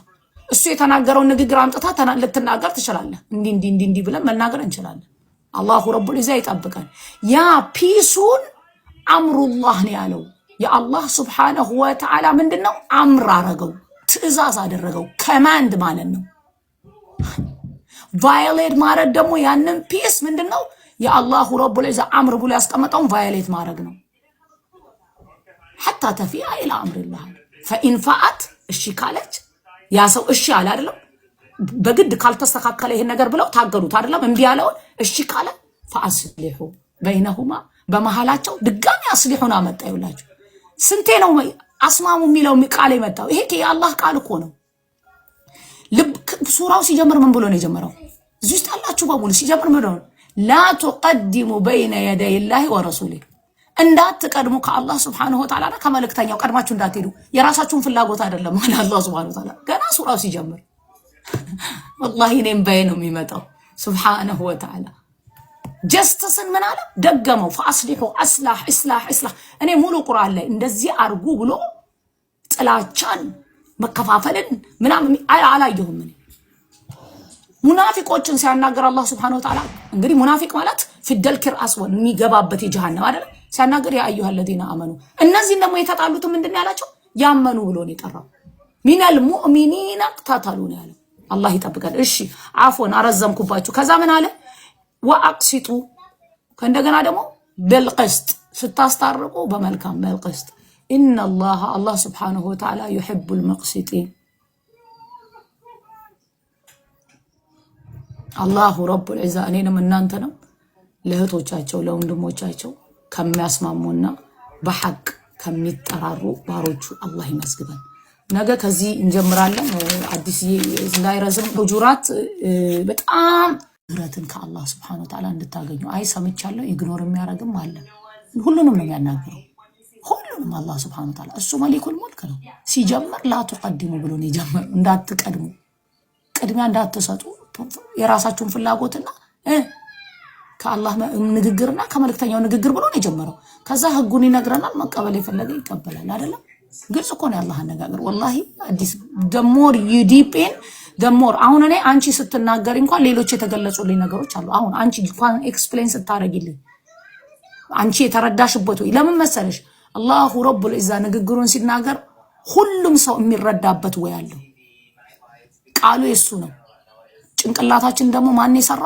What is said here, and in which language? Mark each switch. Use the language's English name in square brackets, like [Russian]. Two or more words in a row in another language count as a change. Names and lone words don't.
[Amharic] እሱ የተናገረውን ንግግር አምጥታ ልትናገር ትችላለህ። እንዲህ ብለን መናገር እንችላለን። [Arabic] الله رب العزة [Amharic] ይጠብቀን። ያ ፒሱን አምሩላህ ነው ያለው። የአላህ [Arabic] سبحانه وتعالى [Amharic] ምንድነው? አምር አረገው፣ ትዕዛዝ አደረገው። ከማንድ ማለት ነው። ቫዮሌት ማድረግ ደግሞ ያንን ፒስ ምንድነው? የአላሁ [Arabic] رب العزة [Amharic] አምር ብሎ ያስቀመጠውን ቫዮሌት ማድረግ ነው። [Arabic] حتى تفيء الى امر الله فإن فاءت [Amharic] እሺ ካለች ያ ሰው እሺ አለ አይደለም። በግድ ካልተስተካከለ ይሄን ነገር ብለው ታገሉት አይደለም። እንቢ ያለው እሺ ካለ [Arabic] فأصلحوا بينهما [Amharic] በመሃላቸው ድጋሚ አስሊሁና መጣ። ይውላችሁ ስንቴ ነው አስማሙ የሚለው ቃል የመጣው? ይሄ የአላህ ቃል እኮ ነው። ልብ ሱራው ሲጀምር ምን ብሎ ነው የጀመረው? እዚህ ውስጥ አላችሁ በሙሉ ሲጀምር ምን ነው? [Arabic] لا تقدموا بين يدي الله ورسوله [Amharic] እንዳትቀድሙ ከአላህ [Arabic] سبحانه وتعالى [Amharic] ከመልእክተኛው ቀድማችሁ እንዳትሄዱ። የራሳችሁን ፍላጎት አይደለም ማለት አላህ [Arabic] سبحانه وتعالى [Amharic] ገና ሱራው ሲጀምር والله እኔም በይ ነው የሚመጣው [Arabic] سبحانه وتعالى። [Amharic] ጀስተስን ምን አለ ደገመው። [Arabic] فأصلحوا اصلاح [Amharic] እኔ ሙሉ ቁርአን ላይ እንደዚህ አርጉ ብሎ ጥላቻን መከፋፈልን ምናምን አላየሁም። እኔ ሙናፊቆችን ሲያናገር አላህ [Arabic] سبحانه وتعالى [Amharic] እንግዲህ ሙናፊቅ ማለት ፊደል ኪርአስ የሚገባበት የጀሃነም አይደል ሲያናገር [Arabic] يا أيها الذين آمنوا [Amharic] እነዚህን ደግሞ የተጣሉት ምንድነው ያላቸው? ያመኑ ብሎ ነው የጠራው። [Arabic] من المؤمنين [Amharic] ተጣሉ ነው ያለው። አላህ ይጠብቀን። እሺ አፎን አረዘምኩባችሁ። ከዛ ምን አለ? ወአቅሲጡ ከእንደገና ደግሞ بالقسط ስታስታርቁ በመልካም [Arabic] بالقسط إن الله سبحانه وتعالى يحب المقسطين الله رب العزة [Amharic] እኔንም እናንተንም ለእህቶቻቸው ለወንድሞቻቸው ከሚያስማሙና በሐቅ ከሚጠራሩ ባሮቹ አላህ ይመስገን። ነገ ከዚህ እንጀምራለን። አዲስ እንዳይረዝም ሁጁራት በጣም ምሕረትን ከአላህ [Arabic] سبحانه وتعالى [Amharic] እንድታገኙ ሰምቻለሁ። ኢግኖር የሚያረግም አለ። ሁሉንም ነው የሚያናግረው። ሁሉንም አላህ [Arabic] سبحانه وتعالى [Amharic] እሱ [Arabic] مالك الملك [Amharic] ነው። ሲጀምር [Arabic] لا تقدموا [Amharic] ብሎ ነው የጀመረው። እንዳትቀድሙ፣ ቅድሚያ እንዳትሰጡ፣ የራሳችሁን ፍላጎትና ከአላህ ንግግርና ከመልእክተኛው ንግግር ብሎ ነው የጀመረው። ከዛ ህጉን ይነግረናል። መቀበል የፈለገ ይቀበላል አይደለም። ግልጽ እኮ ነው ያላህ አነጋገር። ወላሂ አዲስ [English] the more you deep in [Amharic] ደሞር አሁን እኔ አንቺ ስትናገሪ እንኳን ሌሎች የተገለጹልኝ ነገሮች አሉ። አሁን አንቺ እንኳን ኤክስፕሌን ስታረጊልኝ አንቺ የተረዳሽበት ወይ ለምን መሰለሽ አላሁ ረቡል ኢዛ ንግግሩን ሲናገር ሁሉም ሰው የሚረዳበት ወይ አለው። ቃሉ የሱ ነው። ጭንቅላታችን ደግሞ ማን የሰራው?